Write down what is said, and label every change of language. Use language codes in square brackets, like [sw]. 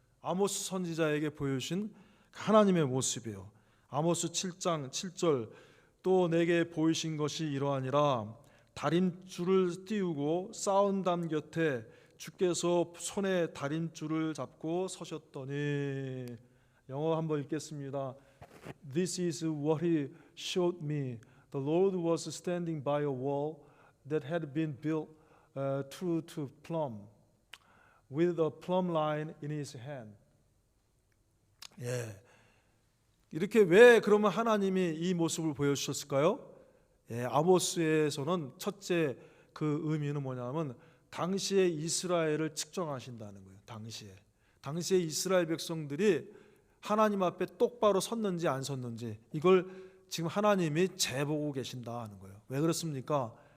[ko] 아모스 선지자에게 보여주신 하나님의 모습이에요. 아모스 7장 7절 또 내게 보이신 것이 이러하니라 다림줄을 띄우고 쌓은 담 곁에 주께서 손에 다림줄을 잡고 서셨더니. 영어 한번 읽겠습니다. [en] This is what he showed me. The Lord was standing by a wall that had been built true to plumb, with a plumb line in his hand. [ko] 이렇게 왜 그러면 하나님이 이 모습을 보여주셨을까요? 아모스에서는 첫째 그 의미는 뭐냐면 당시에 이스라엘을 측정하신다는 거예요. 당시에 이스라엘 백성들이 하나님 앞에 똑바로 섰는지 안 섰는지 이걸 지금 하나님이 재보고 계신다 하는 거예요. 왜 그렇습니까?